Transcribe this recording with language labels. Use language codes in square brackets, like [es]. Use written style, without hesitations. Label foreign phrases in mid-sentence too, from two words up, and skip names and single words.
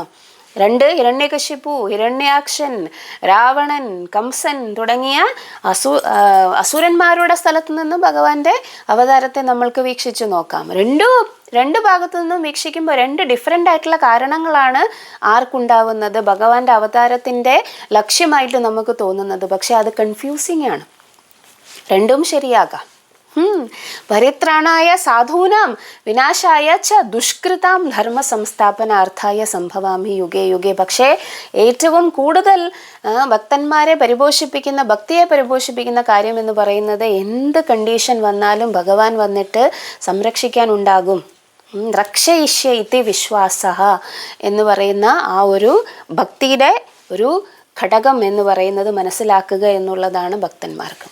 [ml] 2 ഹിരണ്യകശിപു, ഹിരണ്യാക്ഷൻ, രാവണൻ, കംസൻ തുടങ്ങിയ അസുരന്മാരുടെ സ്ഥലത്തു നിന്ന് ഭഗവാന്റെ അവതാരത്തെ നമ്മൾക്ക് വീക്ഷിച്ചു നോക്കാം. രണ്ട് ഭാഗത്തു നിന്നും വീക്ഷിക്കുമ്പോൾ 2 ഡിഫറെൻ്റ് ആയിട്ടുള്ള കാരണങ്ങളാണ് ആർക്കുണ്ടാവുന്നത്, ഭഗവാന്റെ അവതാരത്തിൻ്റെ ലക്ഷ്യമായിട്ട് നമുക്ക് തോന്നുന്നത്. പക്ഷെ അത് കൺഫ്യൂസിങ് ആണ്. രണ്ടും ശരിയാകാം. [sa] പരിത്രാണായ സാധൂനാം വിനാശായ ച ദുഷ്കൃതാം ധർമ്മ സംസ്ഥാപനാർത്ഥായ സംഭവാമി യുഗേ യുഗേ. [ml] പക്ഷേ ഏറ്റവും കൂടുതൽ ഭക്തന്മാരെ പരിപോഷിപ്പിക്കുന്ന, ഭക്തിയെ പരിപോഷിപ്പിക്കുന്ന കാര്യം എന്ന് പറയുന്നത് എന്ത് കണ്ടീഷൻ വന്നാലും ഭഗവാൻ വന്നിട്ട് സംരക്ഷിക്കാൻ ഉണ്ടാകും. [sa] രക്ഷയിഷ്യ ഇതി വിശ്വാസ [ml] എന്ന് പറയുന്ന ആ ഒരു ഭക്തിയുടെ ഒരു ഘടകം എന്ന് പറയുന്നത് മനസ്സിലാക്കുക എന്നുള്ളതാണ് ഭക്തന്മാർക്ക്.